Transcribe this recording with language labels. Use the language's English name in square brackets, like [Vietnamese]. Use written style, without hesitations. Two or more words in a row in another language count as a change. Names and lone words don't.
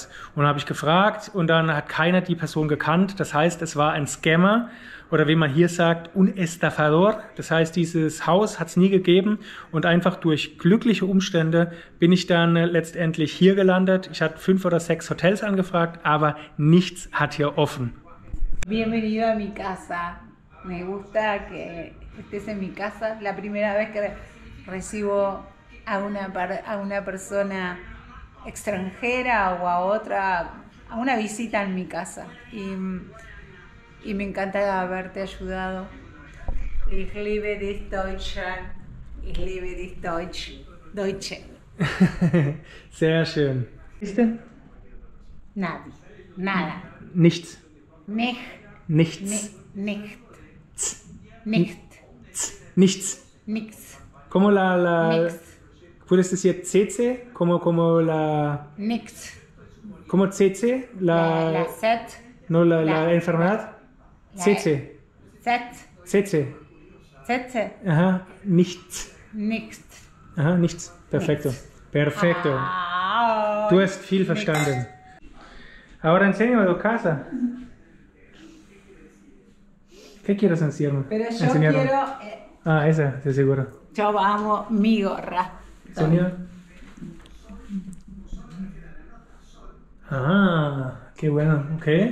[German] Und dann habe ich gefragt und dann hat keiner die Person gekannt, das heißt, es war ein Scammer oder wie man hier sagt, [Spanish] un estafador. [German] Das heißt, dieses Haus hat es nie gegeben und einfach durch glückliche Umstände bin ich dann letztendlich hier gelandet. Ich hatte 5 oder 6 Hotels angefragt, aber nichts hat hier offen. [Spanish] Bienvenido a mi casa. Me gusta que estés en mi casa. La primera vez que recibo a una persona extranjera o a otra, a una visita en mi casa. Y me encanta haberte ayudado. [German] Ich liebe dich Deutschland. Ich liebe dich Deutsche. Sehr schön. Was ist denn? [Spanish] Nada. [German] Nichts. Nichts. Nichts. Nichts. Nichts. [Spanish] Como la [German] Nix. [Spanish] ¿Puedes decir CC? Como la... [German] Nix. [Spanish] Como CC? La set. No, la enfermedad. CC. Set. CC. Set. Ajá, [German] nichts. Nix. Ajá, nichts. [Spanish] Perfecto. Perfecto. [German] Du hast viel verstanden. [Spanish] Ahora enséñame tu casa. ¿Qué quieres enseñarme? Pero yo quiero... esa, de seguro. Yo amo mi gorra. Sonia. Qué bueno, ok.